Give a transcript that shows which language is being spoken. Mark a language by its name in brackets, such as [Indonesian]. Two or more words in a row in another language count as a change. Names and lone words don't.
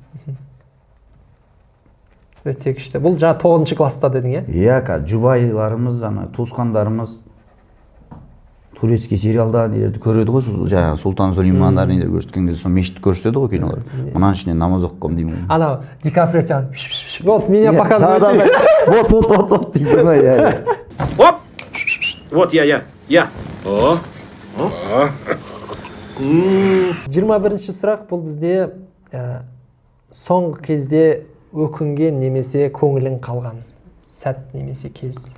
[Kazakh] Өте күшті. Бұл жаңа 9-шы класста дедің, иә? Иә, жұбайларымыз, туысқандарымыз турецкий сериалда көреді ғой, жаңа Сұлтан Сулеймандар нелер көрсеткен кезде сол мешітті көрсетеді ғой кинолар. Мұнан ішінен намаз оқығым деймін. Анау Ди Каприо сияқты [Russian] вот меня показывают. [Kazakh] Вот дейсің ғой, иә. [Russian] Оп! Вот я. О. [Kazakh] 21-ші сұрақ, бұл бізде соңғы кезде өкінген немесе көңілің қалған сәт немесе кез.